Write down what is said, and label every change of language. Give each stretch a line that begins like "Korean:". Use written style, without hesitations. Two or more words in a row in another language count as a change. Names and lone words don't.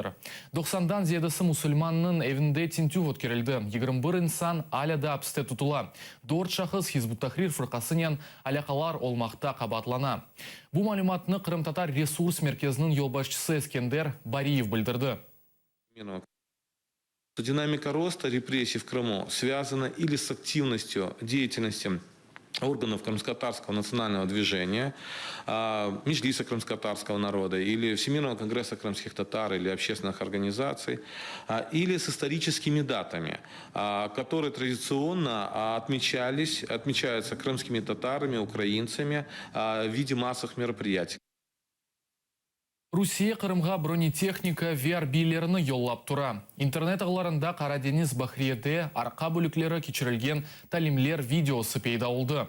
Crimean Tatar: 90'dan ziyadesi Müslümanın evinde tintuv ötkerildi. 21 insan alada hapiste tutula. 4 şahıs Hizbut Tahrir fırkasının alakalar olmakta kabatlana. Bu malumatını Kırım Tatar Resurs Merkezinin yolbaşçısı Eskender Бариев bildirdi.
Russian: Динамика роста репрессий в Крыму связана или с активностью деятельности органов крымско-татарского национального движения, Меджлиса крымско-татарского народа, или Всемирного конгресса крымских татар, или общественных организаций, или с историческими датами, которые традиционно отмечаются крымскими татарами, украинцами в виде массовых мероприятий.
Crimean Tatar: Rusия Kırımga bronetехника ve harbilerini yollap tura. İnternet ağlarında Karadeniz Bahriye'de arka bölükleri keçirilgen talimler videosu peyda oldu.